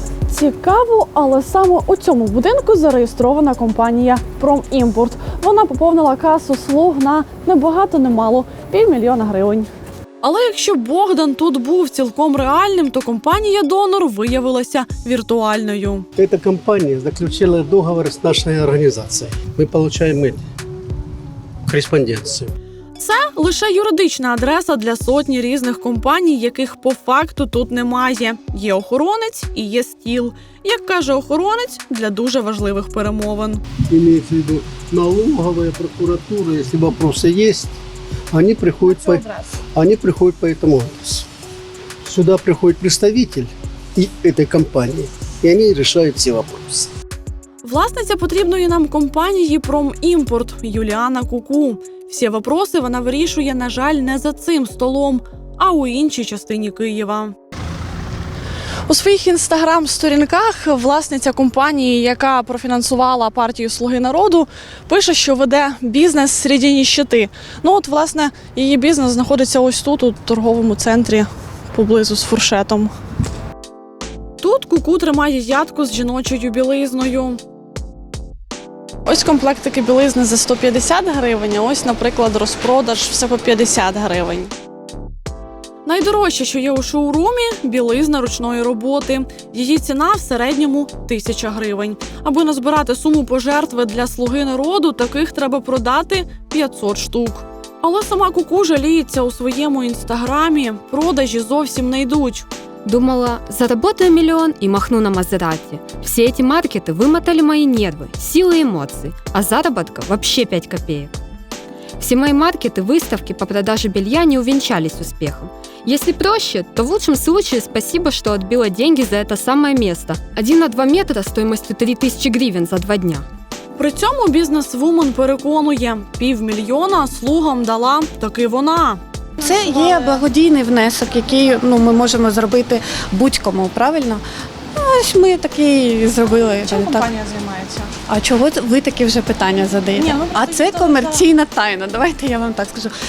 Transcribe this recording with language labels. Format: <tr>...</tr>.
<uk>Цікаво, але саме у цьому будинку зареєстрована компанія «Промімпорт». Вона поповнила касу слуг на небагато немало – 500 000 гривень. Але якщо Богдан тут був цілком реальним, то компанія-донор виявилася віртуальною.</uk> <ru>Эта компания заключила договор с нашей организацией. Мы получаем корреспонденцию.</ru> <uk>Це лише юридична адреса для сотні різних компаній, яких по факту тут немає. Є охоронець і є стіл. Як каже охоронець, для дуже важливих перемовин.</uk> <ru>Имеется в виду налоговая, прокуратура, если вопросы есть, они приходят по этому адресу. Сюда приходит представитель этой компании, и они решают все вопросы.</ru> <uk>Власниця потрібної нам компанії «Промімпорт» Юліана Куку. Всі вопроси вона вирішує, на жаль, не за цим столом, а у іншій частині Києва. У своїх інстаграм-сторінках власниця компанії, яка профінансувала партію «Слуги народу», пише, що веде бізнес серед ніщети. Ну от, власне, її бізнес знаходиться ось тут, у торговому центрі, поблизу з фуршетом. Тут Куку тримає ядку з жіночою білизною. Ось комплектики білизни за 150 гривень, а ось, наприклад, розпродаж все по 50 гривень. Найдорожче, що є у шоурумі – білизна ручної роботи. Її ціна в середньому 1000 гривень. Аби назбирати суму пожертви для «Слуги народу», таких треба продати 500 штук. Але сама Куку жаліється у своєму інстаграмі. Продажі зовсім не йдуть.</uk> <ru>Думала, заработаю миллион и махну на Мазерати. Все эти маркеты вымотали мои нервы, силы и эмоции, а заработка вообще 5 копеек. Все мои маркеты, выставки по продаже белья не увенчались успехом. Если проще, то в лучшем случае спасибо, что отбила деньги за это самое место. 1 на 2 метра стоимостью 3000 гривен за 2 дня.</ru> <uk>При цьому бізнес-вумен переконує, 500 000 слугам дала таки вона. Це є благодійний внесок, який ми можемо зробити будь-кому, правильно? Ось ми такий зробили. Чим компанія займається? А чого ви такі вже питання задаєте? А це комерційна тайна, давайте я вам так скажу.</uk>